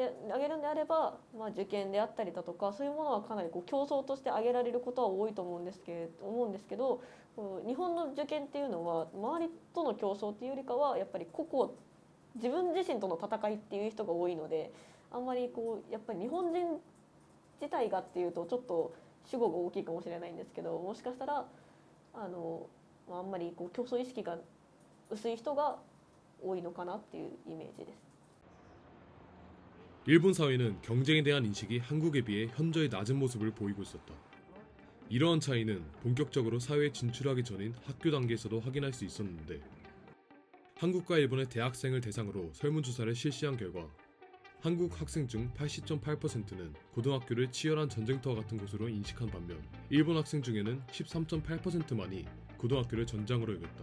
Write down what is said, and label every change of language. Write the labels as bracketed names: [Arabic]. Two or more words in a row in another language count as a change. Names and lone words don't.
[Japanese] であれば、受験であったりだとか、そういうものはかなりこう競争として挙げられることは多いと思うんですけど、こう日本の受験っていうのは周りとの競争っていうよりかはやっぱり個々自分自身との戦いっていう人が多いので、あんまりこうやっぱり日本人自体がっていうとちょっと主語が大きいかもしれないんですけど、もしかしたらあんまりこう競争意識が薄い人が多いのかなっていうイメージです。 [Korean] 일본 사회는 경쟁에 대한 인식이 한국에 비해 현저히 낮은 모습을 보이고 있었다. 이러한 차이는 본격적으로 사회에 진출하기 전인 학교 단계에서도 확인할 수 있었는데, 한국과 일본의 대학생을 대상으로 설문조사를 실시한 결과 한국 학생 중 80.8%는 고등학교를 치열한 전쟁터와 같은 곳으로 인식한 반면, 일본 학생 중에는 13.8%만이 고등학교를 전장으로 여겼다.